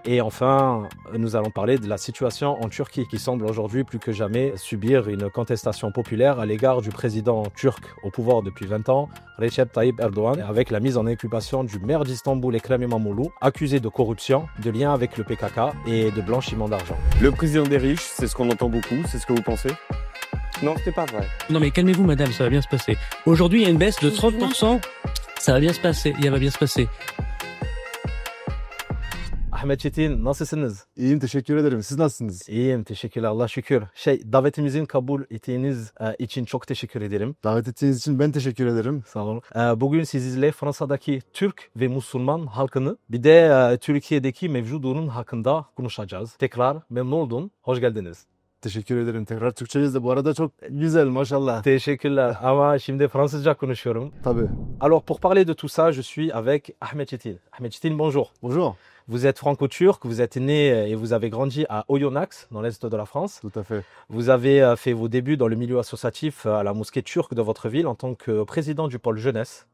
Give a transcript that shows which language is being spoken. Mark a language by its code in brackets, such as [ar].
[fr] Et enfin, nous allons parler de la situation en Turquie qui semble aujourd'hui plus que jamais subir une contestation populaire à l'égard du président turc au pouvoir depuis 20 ans, Recep Tayyip Erdogan, avec la mise en inculpation du maire d'Istanbul, Ekrem İmamoğlu, accusé de corruption, de lien avec le PKK et de blanchiment d'argent. Le président des riches, c'est ce qu'on entend beaucoup, c'est ce que vous pensez? Non, c'est pas vrai. Non mais calmez-vous madame, ça va bien se passer. Aujourd'hui il y a une baisse de 30%, ça va bien se passer, il va bien se passer. [tr] Ahmet Çetin, nasılsınız? İyiyim, teşekkür ederim. Siz nasılsınız? İyiyim, teşekkürler, Allah şükür. Davetimizin kabul ettiğiniz için çok teşekkür ederim. Davet ettiğiniz için ben teşekkür ederim. Sağ olun. Bugün sizlerle Fransa'daki Türk ve Müslüman halkını bir de Türkiye'deki mevcut durum hakkında konuşacağız. Tekrar memnun oldum, hoş geldiniz. Teşekkür ederim. Tekrar Türkçeniz de bu arada çok güzel maşallah. Teşekkürler ama şimdi Fransızca konuşuyorum. Tabii. [fr] Alors pour parler de tout ça, je suis avec Ahmed Çetin. Ahmed Çetin, bonjour. Bonjour. Vous êtes franco-turc, vous êtes né et vous avez grandi à Oyonnax, dans l'est de la France. Tout à fait. Vous avez fait vos débuts dans le milieu associatif à la mosquée turque de votre ville en tant que président du pôle jeunesse.